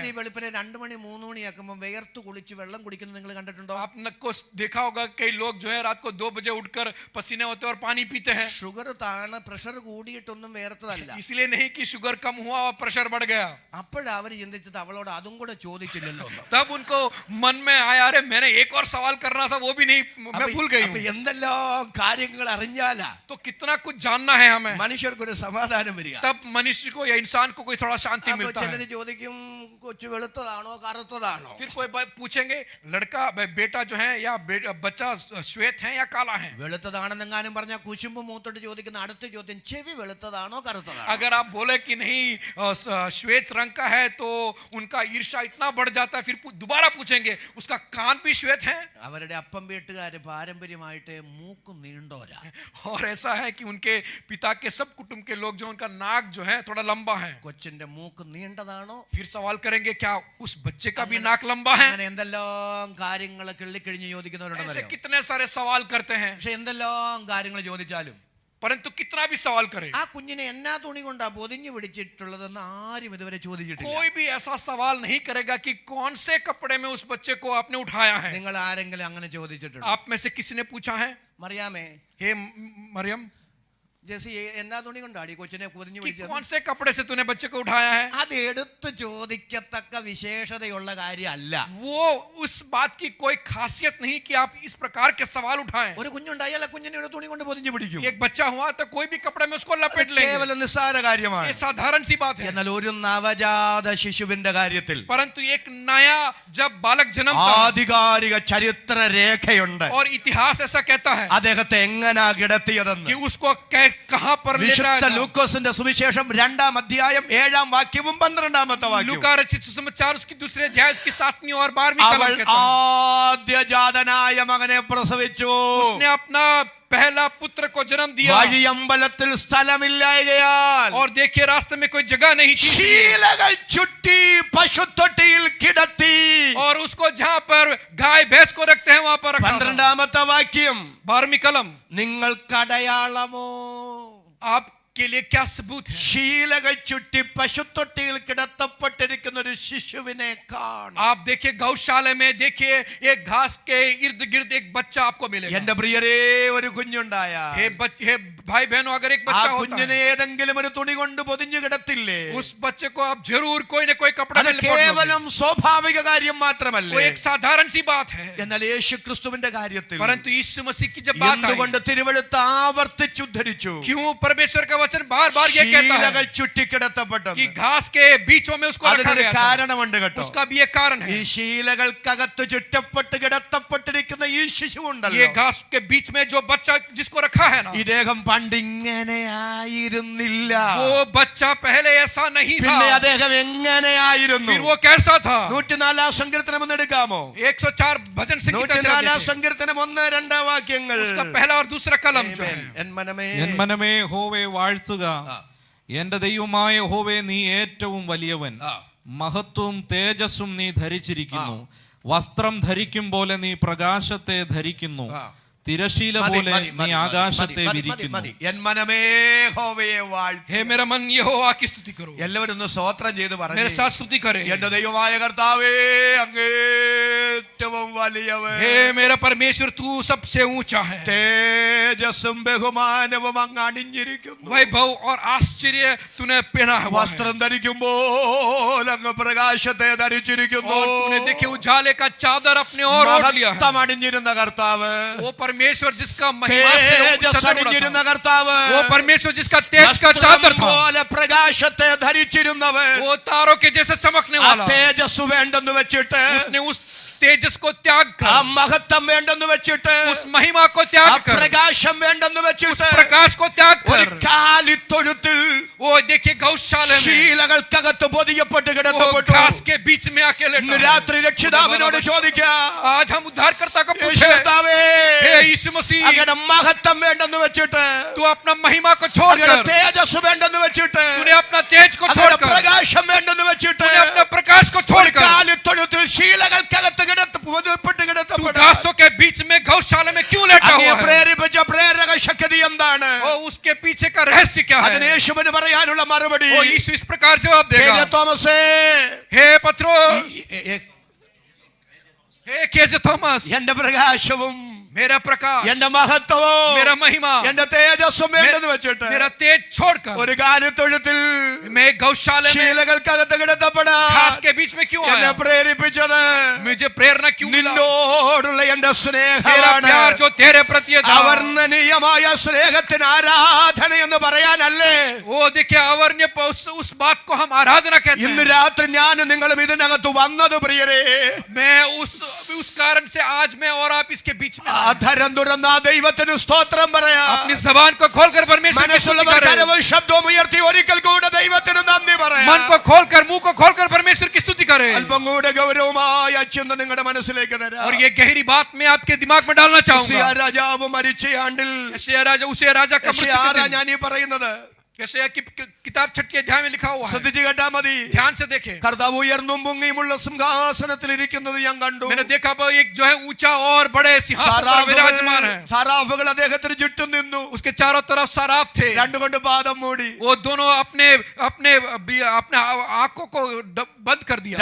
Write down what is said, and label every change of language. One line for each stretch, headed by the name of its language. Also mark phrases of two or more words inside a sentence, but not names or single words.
Malayalam: വെളുപ്പിനെ 2 മണി 3 മണിയാക്കുമ്പോ വിയർത്ത് കുളിച്ച് വെള്ളം കുടിക്കുന്നത് നിങ്ങൾ കണ്ടിട്ടുണ്ടോ?
Hindi: आपने को देखा होगा कई लोग जो है रात को 2 बजे उठकर पसीने होते हैं और पानी पीते हैं।
Malayalam: ഷുഗർ താണ്, പ്രഷർ കൂടിയിട്ടൊന്നും വേർത്തതല്ല.
Hindi: इसलिए नहीं कि शुगर कम हुआ और प्रेशर बढ़ गया।
Malayalam: അപ്പോഴാ അവര് ചിന്തിച്ചത് അവളോട് അതും കൂടെ ചോദിച്ചില്ലല്ലോ.
Hindi: तब उनको मन में आया, अरे मैंने एक और सवाल करना था वो भी नहीं, मैं भूल गई
Malayalam: അപ്പൊ हूं। എന്തെല്ലാം കാര്യങ്ങൾ അറിഞ്ഞാലാ
Hindi: तो कितना कुछ जानना है हमें,
Malayalam: മനുഷ്യർക്കൊരു സമാധാനം വരിക.
Hindi: तब मनुष्य को या इंसान को कोई थोड़ा शांति
Malayalam: അപ്പൊ
Hindi: मिलता
Malayalam: ചിലര്
Hindi: है।
Malayalam: ചോദിക്കും കൊച്ചു വെളുത്തതാണോ കറുത്തതാണോ?
Hindi: फिर कोई पूछेंगे लड़का बेटा जो है या बच्चा श्वेत है या काला है।
Malayalam: വെളുത്തതാണെന്നെങ്ങാനും പറഞ്ഞാൽ കുശുമ്പ് മൂത്തോട്ട് ചോദിക്കുന്ന അടുത്ത ചോദ്യം, ചെവി വെളുത്തതാണോ കറുത്തതാണോ?
Hindi: अगर आप बोले कि नहीं श्वेत रंग का है तो उनका ईर्ष्या इतना बढ़ जाता है, फिर दोबारा पूछेंगे उसका कान भी श्वेत है?
Malayalam: അവരുടെ അപ്പം വീട്ടുകാര് പാരമ്പര്യമായിട്ട് മൂക്ക് നീണ്ടോരാ.
Hindi: और ऐसा है कि उनके पिता के सब कुटुंब के लोग जो उनका नाक जो है थोड़ा लंबा है.
Malayalam: കൊച്ചിന്റെ മൂക്ക് നീണ്ടതാണോ?
Hindi: फिर सवाल करेंगे क्या उस बच्चे का भी नाक लंबा है?
Malayalam: അങ്ങനെ എന്തെല്ലാം കാര്യങ്ങൾ കിള്ളിക്കഴിഞ്ഞ് ചോദിക്കുന്നവരുണ്ടെന്ന്
Hindi: ऐसे
Malayalam: അറിയാമോ?
Hindi: कितने सारे सवाल करते हैं,
Malayalam: പക്ഷെ എന്തെല്ലാം കാര്യങ്ങൾ ചോദിച്ചാലും
Hindi: परंतु कितना भी सवाल करे
Malayalam: ആ കുഞ്ഞിനെ എന്നാ തുണി കൊണ്ടാ പൊതിഞ്ഞു പിടിച്ചിട്ടുള്ളതെന്ന് ആരും ഇതുവരെ ചോദിച്ചിട്ടില്ല.
Hindi: कोई भी ऐसा सवाल नहीं करेगा कि कौन से कपड़े में उस बच्चे को आपने उठाया है.
Malayalam: നിങ്ങൾ ആരെങ്കിലും അങ്ങനെ ചോദിച്ചിട്ടുണ്ടോ?
Hindi: आप में से किसी ने पूछा है?
Malayalam: മറിയാമേ,
Hindi: हे मरियम,
Malayalam: ജെസി എന്നാ തുണി കൊണ്ടാടി കൊച്ചിനെ പൊതിഞ്ഞു
Hindi: कि
Malayalam: പിടിച്ചത്?
Hindi: कौन से कपड़े से तूने बच्चे को उठाया है?
Malayalam: അത് എടുത്ത് ചോദിക്കത്തക്ക വിശേഷതയുള്ള കാര്യമല്ല.
Hindi: वो उस बात की कोई खासियत नहीं कि आप इस प्रकार के सवाल उठाएं.
Malayalam: ഒരു കുഞ്ഞുണ്ടായാൽ ആ കുഞ്ഞിനെ ഒരു തുണി കൊണ്ട് പൊതിഞ്ഞു പിടിക്കും.
Hindi: एक बच्चा हुआ तो कोई भी कपड़े में उसको लपेट लेंगे.
Malayalam: കേവലം നിസ്സാര കാര്യമാണ്.
Hindi: ये साधारण सी बात है.
Malayalam: എന്നാൽ ഒരു നവജാത ശിശുവിന്റെ കാര്യത്തിൽ
Hindi: परंतु एक नया जब बालक जन्मता है
Malayalam: ആധികാരിക ചരിത്ര രേഖയുണ്ട്.
Hindi: और इतिहास ऐसा कहता है
Malayalam: അദ്ദേഹത്തെ എങ്ങനാ കിടത്തിയതെന്ന്.
Hindi: कि उसको कहां पर ले
Malayalam: വിശുദ്ധ
Hindi: जाया.
Malayalam: ലൂക്കോസിന്റെ സുവിശേഷം 2-ാം അധ്യായം 7-ാം വാക്യവും 12-ാമത്തെ വാക്യവും.
Hindi: लूका रचित सुसमाचार उसकी दूसरे अध्याय उसकी 7वीं और 12वीं
Malayalam: അവൾ
Hindi: कलम कहता है
Malayalam: ആദ്യജാതനായ മകനെ പ്രസവിച്ചു.
Hindi: उसने अपना पहला पुत्र को जन्म दिया
Malayalam: വഴിയമ്പലത്തിൽ സ്ഥലമില്ലായകയാൽ
Hindi: और देखिए रास्ते में कोई जगह नहीं थी
Malayalam: ശീലകൾ ചുറ്റി പശുത്തൊട്ടിയിൽ കിടത്തി.
Hindi: और उसको जहां पर गाय भैंस को रखते हैं वहां पर रखा था.
Malayalam: 12-ാമത്തെ വാക്യം,
Hindi: 12वीं कलम,
Malayalam: നിങ്ങൾക്കടയാളമോ?
Hindi: आपके लिए क्या सबूत है?
Malayalam: ശീലകൾ ചുറ്റി പശുത്തൊട്ടിയിൽ കിടത്തപ്പെട്ടിരിക്കുന്ന ഒരു ശിശുവിനെ കാണും.
Hindi: आप देखिए गौशाले में देखिए एक घास के इर्द गिर्द एक बच्चा आपको मिलेगा.
Malayalam: എന്റെ പ്രിയരേ, ഒരു കുഞ്ഞുണ്ടായ
Hindi: हे भाई बहनों, अगर एक
Malayalam: ആ
Hindi: बच्चा होता
Malayalam: കുഞ്ഞിനെ
Hindi: है
Malayalam: ഏതെങ്കിലും ഒരു തുണി കൊണ്ട് പൊതിഞ്ഞു കിടത്തില്ലേ?
Hindi: उस बच्चे को आप जरूर कोई न कोई कपड़ा
Malayalam: അത്
Hindi: में लपेट लोगे.
Malayalam: കേവലം സ്വാഭാവിക കാര്യം
Hindi: वो
Malayalam: മാത്രമല്ല.
Hindi: एक साधारण सी बात है.
Malayalam: എന്നാൽ യേശു ക്രിസ്തുവിന്റെ കാര്യത്തിൽ
Hindi: परंतु यीशु मसीह की जब बात आई,
Malayalam: എന്തുകൊണ്ട് തിരുവെഴുത്ത് ആവർത്തിച്ചുദ്ധരിച്ചു?
Hindi: क्यों परमेश्वर का वचन बार बार ये कहता
Malayalam: ശീലകൾ
Hindi: है
Malayalam: ചുറ്റിക്കിടത്തപ്പെട്ടു.
Hindi: कि घास के बीचों में उसको रखा
Malayalam: അതിനൊരു
Hindi: गया था.
Malayalam: കാരണമുണ്ട് കേട്ടോ.
Hindi: उसका भी एक कारण
Malayalam: ഈ
Hindi: है.
Malayalam: ശീലകൾക്കകത്ത് ചുറ്റപ്പെട്ട് കിടത്തപ്പെട്ടിരിക്കുന്ന ഈ ശിശു
Hindi: ये
Malayalam: ഉണ്ടല്ലോ,
Hindi: घास के बीच में जो बच्चा जिसको रखा है ना,
Malayalam: ഇദ്ദേഹം പണ്ടിങ്ങനെ ആയിരുന്നില്ല.
Hindi: वो बच्चा पहले ऐसा नहीं था.
Malayalam: പിന്നെ അദ്ദേഹം എങ്ങനെയായിരുന്നു?
Hindi: फिर वो कैसा था?
Malayalam: 104-ാം സങ്കീർത്തനം ഒന്ന് എടുക്കാമോ?
Hindi: 104 भजन संगीत
Malayalam: 104-ാം സങ്കീർത്തനം 1-2 വാക്യങ്ങൾ.
Hindi: उसका पहला और दूसरा कलम जो है.
Malayalam: എൻ മനമേ, എൻ മനമേ യഹോവയെ വാഴ്ത്തുക. എന്റെ ദൈവമായ യഹോവേ, നീ ഏറ്റവും വലിയവൻ. മഹത്വവും തേജസ്സും നീ ധരിച്ചിരിക്കുന്നു. വസ്ത്രം ധരിക്കും പോലെ നീ പ്രകാശത്തെ ധരിക്കുന്നു. തിരശീല പോലെ നീ ആകാശത്തെ വിരിക്കുന്നു. എൻ മനമേ യഹോവയെ വാഴ്ത്തുക.
Hindi: हे मेरा मन यहोवा की स्तुति करो.
Malayalam: എല്ലാവരും ഒന്ന് സ്തോത്രം ചെയ്ത്
Hindi: मेरे
Malayalam: പറഞ്ഞു.
Hindi: साथ स्तुति करे.
Malayalam: എന്റെ ദൈവമായ കർത്താവേ, അങ്ങേറ്റവും വലിയവൻ.
Hindi: हे मेरा परमेश्वर, तू सबसे ऊंचा है.
Malayalam: തേജസ്സും ബഹുമാനവും അങ്ങ് അണിഞ്ഞിരിക്കുന്നു.
Hindi: वैभव और आश्चर्य तूने पहना हुआ है.
Malayalam: വസ്ത്രം ധരിക്കുമ്പോൾ അങ്ങ് പ്രകാശത്തെ ധരിച്ചിരിക്കുന്നു.
Hindi: और तूने देखे उजाले का चादर अपने और ओढ़ लिया है.
Malayalam: മഹത്വം അണിഞ്ഞിരുന്ന കർത്താവ്,
Hindi: वो परमेश्वर जिसका महिमा से
Malayalam: തേജസ്
Hindi: चादर उड़ा
Malayalam: അണിഞ്ഞിരുന്ന
Hindi: था.
Malayalam: കർത്താവ്,
Hindi: वो परमेश्वर जिसका तेज का
Malayalam: വസ്ത്രം
Hindi: चादर था.
Malayalam: പോലെ പ്രകാശത്തെ ധരിച്ചിരുന്നവൻ,
Hindi: वो तारों के जैसे चमकने
Malayalam: ആ
Hindi: वाला.
Malayalam: തേജസ് വേണ്ടെന്ന് വെച്ചിട്ട്,
Hindi: उसने उस तेजस को त्याग
Malayalam: ആ
Hindi: कर,
Malayalam: മഹത്വം വേണ്ടെന്ന് വെച്ചിട്ട്,
Hindi: उस महिमा को
Malayalam: ആ
Hindi: त्याग कर,
Malayalam: പ്രകാശം വേണ്ടെന്ന്
Hindi: उस
Malayalam: വെച്ചിട്ട്
Hindi: प्रकाश को त्याग
Malayalam: ഒരു
Hindi: कर,
Malayalam: കാലിത്തൊഴുത്തിൽ
Hindi: वो देखिए गौशाले में
Malayalam: ശീലകൾക്കകത്ത് പൊതിയപ്പെട്ട്
Hindi: वो
Malayalam: കിടത്തപ്പെട്ടു.
Hindi: घास के बीच में अकेले
Malayalam: ഇന്ന് രാത്രി രക്ഷിതാവിനോട് ചോദിക്കാം,
Hindi: आज हम उद्धारकर्ता को
Malayalam: യേശു
Hindi: पूछे,
Malayalam: കർത്താവേ,
Hindi: हे यीशु मसीह,
Malayalam: അങ്ങയുടെ മഹത്വം വേണ്ടെന്ന് വെച്ചിട്ട്,
Hindi: तू अपना महिमा को
Malayalam: അങ്ങയുടെ
Hindi: छोड़कर,
Malayalam: തേജസ് വേണ്ടെന്ന് വെച്ചിട്ട്,
Hindi: तूने अपना तेज को
Malayalam: അങ്ങയുടെ
Hindi: छोड़कर,
Malayalam: പ്രകാശം വേണ്ടെന്ന് വെച്ചിട്ട്,
Hindi: तूने अपना प्रकाश को
Malayalam: ഒരു
Hindi: छोड़कर,
Malayalam: കാലിത്തൊഴുത്തിൽ ശീലകൾക്കകത്ത് പൊതിയപ്പെട്ട്
Hindi: तू
Malayalam: കിടത്തപ്പെട്ട
Hindi: घासों के बीच में गौशाला में क्यों लेटा
Malayalam: അങ്ങയെ
Hindi: हुआ है?
Malayalam: പ്രേരിപ്പിച്ച പ്രേരക ശക്തി എന്താണ്?
Hindi: और उसके पीछे का रहस्य क्या
Malayalam: അതിന്
Hindi: है?
Malayalam: യേശുവിന് പറയാനുള്ള മറുപടി,
Hindi: वो यीशु इस प्रकार जवाब देगा,
Malayalam: KJ തോമസേ,
Hindi: हे पत्रोस,
Malayalam: ഈ-
Hindi: हे केजे थॉमस,
Malayalam: എന്റെ പ്രകാശവും
Hindi: मेरा प्रकाश,
Malayalam: എന്റെ മഹത്വവും
Hindi: मेरा महिमा,
Malayalam: എന്റെ തേജസ്സും വേണ്ടെന്ന് വെച്ചിട്ട്
Hindi: मेरा तेज छोड़कर
Malayalam: ഒരു കാലിത്തൊഴുത്തിൽ
Hindi: मैं गौशाले में
Malayalam: ശീലകൾക്കകത്ത് കിടത്തപ്പെടാൻ
Hindi: घास के बीच में क्यों
Malayalam: എന്നെ
Hindi: आया?
Malayalam: പ്രേരിപ്പിച്ചത്
Hindi: मुझे प्रेरणा क्यों मिला?
Malayalam: നിന്നോടുള്ള എന്റെ
Hindi: मेरा
Malayalam: സ്നേഹമാണ്.
Hindi: प्यार जो तेरे प्रति था,
Malayalam: അവർണ്ണനീയമായ സ്നേഹത്തിന് ആരാധന എന്ന് പറയാനല്ലേ
Hindi: वो देखिए अवर्ण्य उस बात को हम आराधना कहते
Malayalam: ഇന്ന്
Hindi: हैं.
Malayalam: രാത്രി ഞാനും നിങ്ങളും ഇതിനകത്ത് വന്നത് പ്രിയരേ.
Hindi: मैं उस कारण से आज मैं और आप इसके बीच में
Malayalam: അധരം തുറന്ന ദൈവത്തിന് സ്തോത്രം പറയാം.
Hindi: अपनी जबान को खोलकर परमेश्वर की स्तुति
Malayalam: മനസ്സുള്ളവർ
Hindi: करें।
Malayalam: കരവും ശബ്ദവും ഉയർത്തി ഒരിക്കൽ കൂടെ ദൈവത്തിന് നന്ദി പറയാം.
Hindi: मन को खोलकर मुंह को खोलकर परमेश्वर की स्तुति करें।
Malayalam: അല്പം കൂടെ ഗൗരവമായ ചിന്ത നിങ്ങളുടെ മനസ്സിലേക്ക് തരാം.
Hindi: और ये गहरी बात मैं आपके दिमाग में डालना चाहूंगा।
Malayalam: യോശിയാ രാജാവ് മരിച്ച ആണ്ടിൽ
Hindi: यशायाह राजा का मृत्यु के दिन।
Malayalam: ഞാൻ ഈ പറയുന്നത്
Hindi: यशायाह की किताब 6 अध्याय में लिखा हुआ है।
Malayalam: ശ്രദ്ധിച്ചു കേട്ടാ മതി.
Hindi: ध्यान से देखें।
Malayalam: കർത്താവ് ഉയർന്നും പൊങ്ങിയുമുള്ള സിംഹാസനത്തിൽ ഇരിക്കുന്നത് ഞാൻ കണ്ടു.
Hindi: मैंने देखा एक जो है ऊंचा और बड़े सिंहासन पर विराजमान है।
Malayalam: സാറാഫുകൾ അദ്ദേഹത്തിന് ചുറ്റും നിന്നു.
Hindi: उसके चारों तरफ सराफ थे।
Malayalam: രണ്ടുകൊണ്ട് പാദം മൂടി.
Hindi: वो दोनों अपने अपने अपने आंखों को बंद कर दिया।